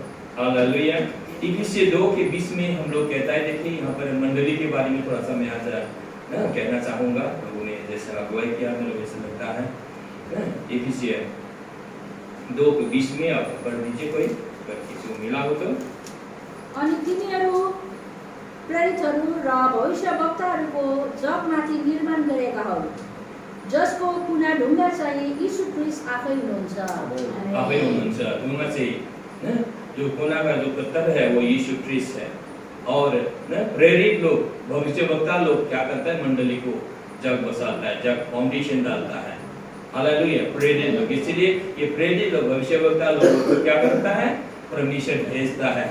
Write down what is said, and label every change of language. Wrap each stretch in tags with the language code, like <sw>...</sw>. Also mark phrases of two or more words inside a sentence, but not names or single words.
<hi>हालेलुया। इफिसियों 2 के 20 में हम लोग कहता है, देखिए यहाँ पर मंडली के बारे में थोड़ा सा मैं आज कहना चाहूंगा। लोगों ने जैसा अगुवाई किया मुझे वैसे लगता है। इफिसियों 2 के 20 में आप पढ़ दीजिए, कोई किसी को मिला हो तो।</hi> <ne>अनि तिनीहरू प्रेरितहरू र भविष्यवक्ताहरूको जगमाथि निर्माण गरेका हुन्, जसको कुना ढुङ्गा चाहिँ यीशु ख्रीष्ट आफै हुनुहुन्छ। आफै हुनुहुन्छ। ढुङ्गा चाहिँ</ne> <hi>जो कोना का जो पत्थर है वो यीशु ख्रीष्ट है। और प्रेरित लोग, भविष्यवक्ता लोग क्या करता है, मंडली को जग बसाता है, जग फाउंडेशन डालता है। हालेलुया। प्रेरित लोग, इसलिए ये प्रेरित लोग, भविष्यवक्ता लोग को क्या करता है, परमेश्वर भेजता है।</hi>